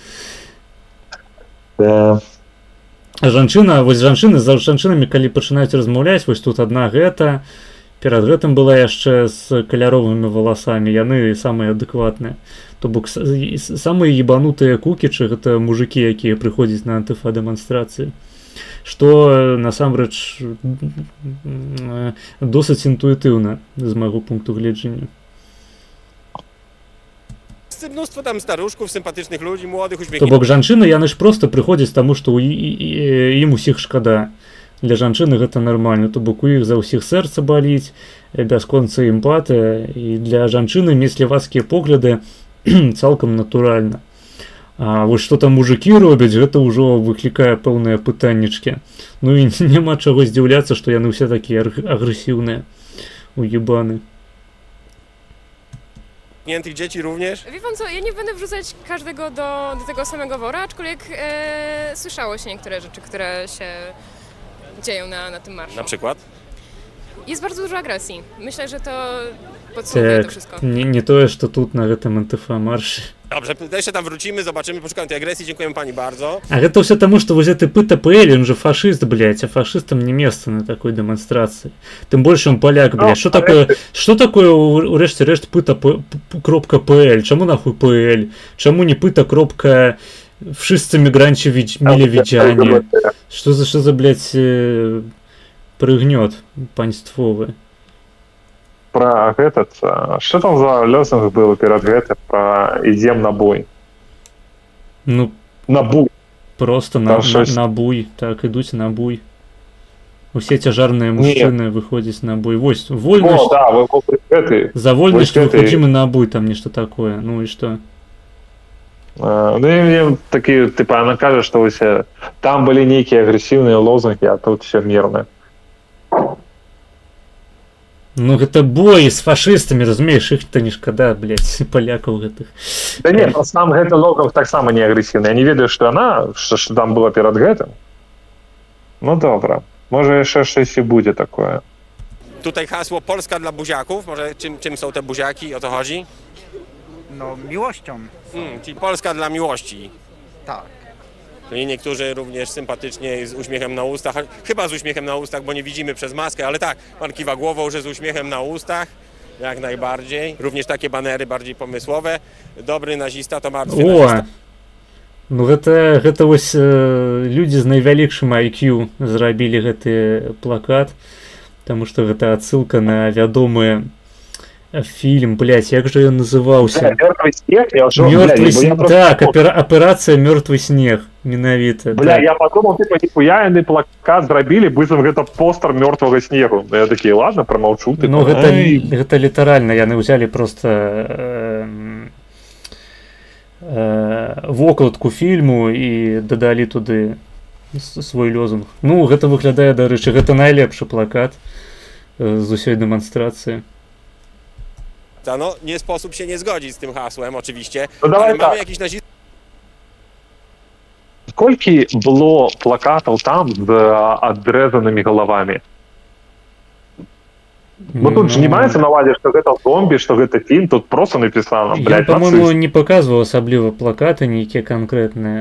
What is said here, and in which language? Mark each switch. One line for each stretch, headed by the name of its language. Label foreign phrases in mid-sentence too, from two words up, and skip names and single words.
Belarusian: Жанчына, вось жанчыны з жанчынамі, калі пачынаюць размаўляць, вось тут адна гэта, перад гэтым была яшчэ з каляровымі валасамі, яны самыя адэкватныя. То бок самыя ебанутыя кукічы гэта мужыкі, якія прыходзяць на антыфа дэманстрацыі. Што насамрэч досыць інтуітыўна з майго пункту гледжання.
Polish: Mnóstwo tam staruszków, sympatycznych ludzi, młodych,
Belarusian: То
Polish: uśmiechniętych.
Belarusian: бок жанчыны, яны ж проста прыходзяць таму, што ім усіх шкада. Для жанчыны гэта нармальна, то бок у іх за ўсіх сэрца баліць, бясконцая эмпатыя, і для жанчыны мець левацкія погляды цалкам натуральна. А вось што там мужыкі робяць, гэта ўжо выклікае пэўныя пытаннічкі. Ну і няма чаго здзіўляцца, што яны ўсе такія агрэсіўныя, уебаны.
Polish: Dzieci również? Wie pan co, ja nie będę wrzucać każdego do tego samego wora, aczkolwiek słyszało się niektóre rzeczy, które się dzieją na tym marszu. Na przykład? jest bardzo dużo agresji. Myślę, że to podsumowuje to
Belarusian: Так,
Polish: wszystko.
Belarusian: не тое, што тут на гэтым антыфа-маршы.
Polish: Dobrze, to jeszcze tam wrócimy, zobaczymy, poszukamy tej agresji. Dziękujemy pani bardzo.
Belarusian: А гэта ўсё таму, што вось гэты ПТПЛ,
Russian: он же фашист, блядь, а фашистам
Belarusian: не месца на такой дэманстрацыі. Тым больш он поляк, блядь. Што такое урэшце рэшт ПТ.пл? Чаму нахуй ПЛ? Чаму не ПТ.
Polish: Wszyscy migranci mieli widzianie?
Russian: Что за,
Belarusian: блядь, прыгнёт паньствовы?
Russian: Про этот, что там за лозунг был перед гэтым про «Идем на бой»?
Belarusian: Ну, на буй. Просто на буй. Так, ідуць на буй. Усе цяжарныя мужчыны выходзяць на буй. Вось, вольнасць. Да, за вольнасць выходзім на буй, там нешта такое. Ну і што? Ну і такі,
Russian: типа, она
Belarusian: кажа, што усе там былі нейкія агрэсіўныя лозунгі, а тут все мірна. Ну гэта бой з фашыстамі, разумееш, іх-то не шкада, блядь, палякаў гэтых. Да не, сам гэты лозунг таксама не агрэсіўны. Я не ведаю, што яна, што там было перад гэтым. Ну добра, можа яшчэ щось і будзе такое.
Polish: Tutaj hasło Polska dla buziaków. Może czym są te buziaki? O to chodzi? No, miłością. Czyli Polska dla miłości. Tak. Czyli niektórzy również sympatycznie z uśmiechem na ustach, chyba z uśmiechem na ustach, bo nie widzimy przez maskę, ale tak, pan kiwa głową, że z uśmiechem na ustach, jak najbardziej. Również takie banery bardziej pomysłowe. Dobry nazista to martwy nazista.
Belarusian: Ну гэта вось людзі з найвялікшым IQ зрабілі гэты плакат, таму што гэта адсылка на вядомы фильм, блядь, як же ён называўся? Мёртвый снег? Мёртвый снег, так, аперацыя «Мёртвый снег», менавіта.
Russian: Бля, я подумал, типа,
Belarusian: ніхуя яны плакат зрабілі, быццам гэта постер мёртвага снегу. Я такі, ладно, промаўчу. Ну, гэта літаральна, яны ўзялі проста вокладку фільму і дадалі туды свой лозунг. Ну, гэта выглядае, дарэчы, гэта найлепшы плакат з усёй дэманстрацыі.
Polish: No, nie sposób się nie zgodzić z tym hasłem, oczywiście, no ale mamy tak. jakiś nazistów.
Belarusian: Сколькі было плакатаў там з адрезанымі галавамі? Бо тут ж не маецца на ўвазе, што гэта зомбі, што гэта фільм, тут просто напісана, блядь, Я, по-моему, не показваў асабліва плакаты нейкія канкрэтныя.